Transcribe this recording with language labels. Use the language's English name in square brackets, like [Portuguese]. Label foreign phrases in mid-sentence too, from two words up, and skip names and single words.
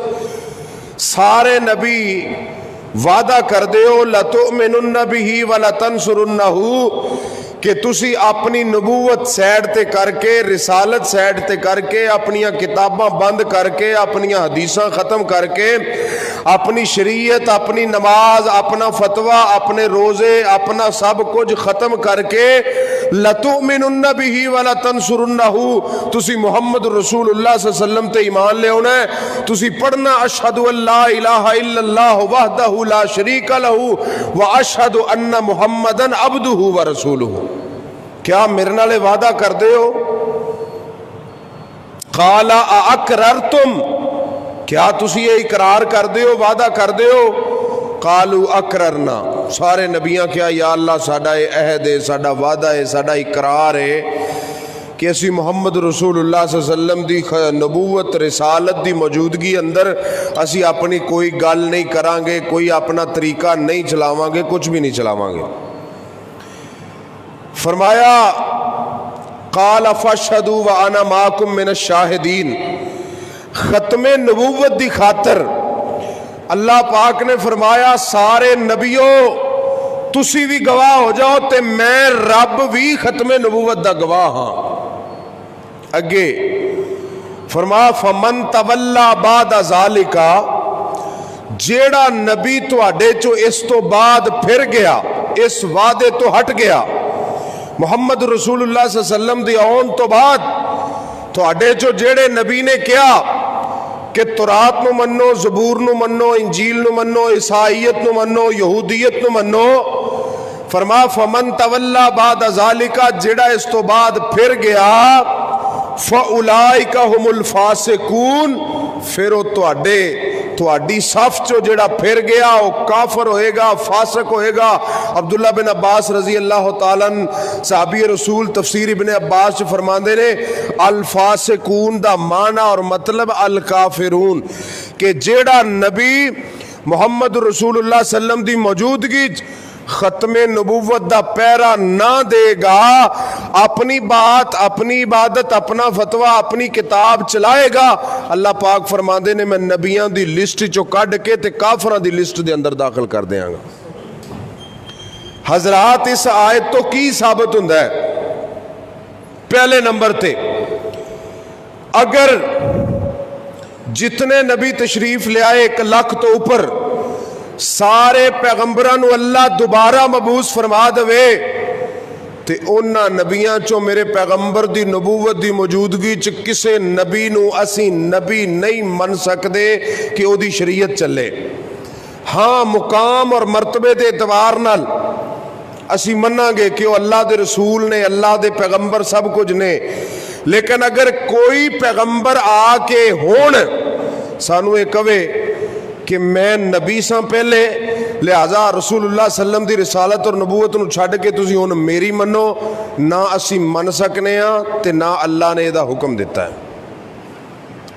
[Punjabi] سارے نبی وعدہ کر دیو [Arabic] لَتُؤْمِنُنَّ بِهِ وَلَتَنْصُرُنَّهُ [Punjabi] کہ تسی اپنی نبوت سیڈ تے کر کے، رسالت سیڈ تے کر کے، اپنیاں کتاباں بند کر کے، اپنیاں حدیثاں ختم کر کے، اپنی شریعت، اپنی نماز، اپنا فتویٰ، اپنے روزے، اپنا سب کچھ ختم کر کے [Arabic] لَتُؤْمِنُنَّ بِهِ وَلَتَنْصُرُنَّهُ [Punjabi] تسی محمد رسول اللہ [Arabic] صلی اللہ علیہ وسلم [Punjabi] تے ایمان لے ہونا ہے، تسی پڑھنا [Arabic] اشہد ان لا الہ الا اللہ وحدہ لا شریک لہ واشہد ان محمدًا عبدہ ورسولہ۔ [Punjabi] کیا میرے نالے وعدہ کر دے ہو؟ [Arabic] قال اَأَقْرَرْتُمْ، [Punjabi] کیا تسی یہ اقرار کر دے ہو، وعدہ کر دے ہو؟ [Arabic] قالوا اقررنا، [Punjabi] سارے نبیاں کیا یا اللہ ساڈا عہد ہے، ساڈا وعدہ ہے، ساڈا اقرار ہے کہ اسی محمد رسول اللہ [Arabic] صلی اللہ علیہ وسلم [Punjabi] دی نبوت رسالت دی موجودگی اندر اسی اپنی کوئی گل نہیں کران گے، کوئی اپنا طریقہ نہیں چلاواں گے، کچھ بھی نہیں چلاواں گے۔ [Arabic] فرمایا قال فاشهدوا وانا معكم من الشاہدین، [Punjabi] ختم نبوت دی خاطر اللہ پاک نے فرمایا سارے نبیوں تسی بھی گواہ ہو جاؤ تے میں رب بھی ختم نبوت دا گواہ ہاں۔ اگے فرمایا [Arabic] فمن تولا بعد ذالک، [Punjabi] جیڑا نبی تواڈے چو اس تو بعد پھر گیا، اس وعدے تو ہٹ گیا، محمد رسول اللہ [Arabic] صلی اللہ علیہ وسلم [Punjabi] دی آن تو بعد تواڈے چو جیڑے نبی نے کیا کہ تورات نو منو، زبور نو منو، انجیل نو منو، عیسائیت نو منو، یہودیت نو منو، فرما [Arabic] فمن تولا بعد ذالک، [Punjabi] جیڑا اس تو بعد پھر گیا، [Arabic] فاولئک هم الفاسقون، [Punjabi] پھر وہ تواڈی صف چو جڑا پھر گیا وہ کافر ہوئے گا، فاسق ہوئے گا۔ عبداللہ بن عباس [Arabic] رضی اللہ تعالیٰ [Punjabi] صحابی رسول تفسیر ابن عباس فرماندے نے الفاسقون دا معنی اور مطلب الکافرون، کہ جیڑا نبی محمد رسول اللہ [Arabic] صلی اللہ علیہ وسلم [Punjabi] دی موجودگی ختم نبوت دا پیرا نہ دے گا، اپنی بات، اپنی عبادت، اپنا فتویٰ، اپنی کتاب چلائے گا، اللہ پاک فرماندے نے میں نبیاں دی لسٹ چو کڈ کے تے کافراں دی لسٹ دے اندر داخل کر دیاں گا۔ حضرات اس آیت تو کی ثابت ہوندا ہے؟ پہلے نمبر تے اگر جتنے نبی تشریف لے آئے 1 لاکھ تو اوپر سارے پیغمبران اللہ دوبارہ مبعوث فرما دے تے انہاں نبیاں چو میرے پیغمبر دی نبوت دی موجودگی چ کسے نبی نو اسی نبی نہیں من سکدے کہ او دی شریعت چلے۔ ہاں مقام اور مرتبے دے اعتبار نال اسی مناں گے کہ وہ اللہ دے رسول نے، اللہ دے پیغمبر سب کچھ نے، لیکن اگر کوئی پیغمبر آ کے ہون سانو یہ کہے کہ میں نبی ساں پہلے لہذا رسول اللہ [Arabic] صلی اللہ علیہ وسلم [Punjabi] دی رسالت اور نبوت نو چھڈ کے تسی ہن میری منو، نہ اسی من سکنے ہاں تے نہ اللہ نے دا حکم دیتا ہے۔